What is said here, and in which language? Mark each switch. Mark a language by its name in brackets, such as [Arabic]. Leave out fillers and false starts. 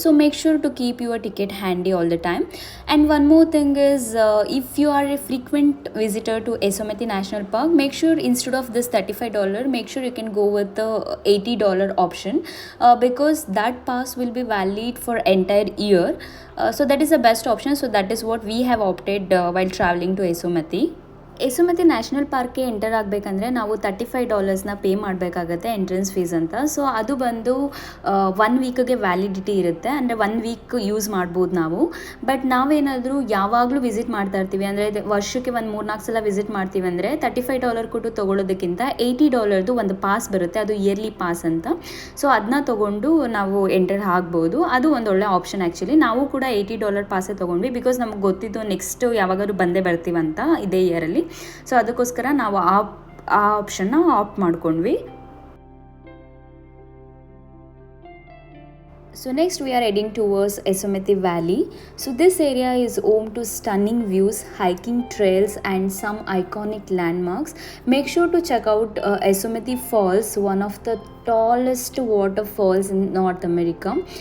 [English] So make sure to keep your ticket handy all the time. And one more thing is, if you are a frequent visitor to Yesomati National Park, make sure instead of this $35, make sure you can go with the $80 option, because that pass will be valid for entire year. So that is the best option. So that is what we have opted while traveling to Yesomati. [Kannada] ಯೆಸೊಮೆತಿ national ಪಾರ್ಕ್ಗೆ enter ಆಗಬೇಕಂದ್ರೆ ನಾವು $35 pay ಮಾಡಬೇಕಾಗತ್ತೆ entrance fees ಅಂತ. So ಅದು ಬಂದು 1 ವೀಕ್ಗೆ validity ಇರುತ್ತೆ, ಅಂದರೆ 1 weak use ಮಾಡ್ಬೋದು ನಾವು. ಬಟ್ ನಾವೇನಾದರೂ ಯಾವಾಗಲೂ ವಿಸಿಟ್ ಮಾಡ್ತಾ ಇರ್ತೀವಿ, ಅಂದರೆ ವರ್ಷಕ್ಕೆ ಒಂದು 3-4 ಸಲ ವಿಸಿಟ್ ಮಾಡ್ತೀವಿ ಅಂದರೆ $35 ಕೊಟ್ಟು ತೊಗೊಳೋದಕ್ಕಿಂತ $80 ಒಂದು ಪಾಸ್ ಬರುತ್ತೆ, ಅದು ಇಯರ್ಲಿ ಪಾಸ್ ಅಂತ. ಸೊ ಅದನ್ನ ತೊಗೊಂಡು ನಾವು ಎಂಟರ್ ಆಗ್ಬೋದು. ಅದು ಒಂದು ಒಳ್ಳೆ ಆಪ್ಷನ್ ಆ್ಯಕ್ಚುಲಿ. ನಾವು ಕೂಡ $80 ಪಾಸೇ ತೊಗೊಂಡ್ವಿ, ಬಿಕಾಸ್ ನಮ್ಗೆ ಗೊತ್ತಿದ್ದು ನೆಕ್ಸ್ಟ್ ಯಾವಾಗಾದ್ರೂ ಬಂದೇ ಬರ್ತೀವಂತ ಇದೇ ಇಯರಲ್ಲಿ. ಸೊ ಅದಕ್ಕೋಸ್ಕರ ನಾವು ಆ ಆಪ್ಷನ್ನ ಆಪ್ಟ್ ಮಾಡ್ಕೊಂಡ್ವಿ. [English] So next we are heading towards Yesomati Valley. So this area is home to stunning views, hiking trails and some iconic landmarks. Make sure to check out Yesomati Falls, one of the tallest waterfalls in North America.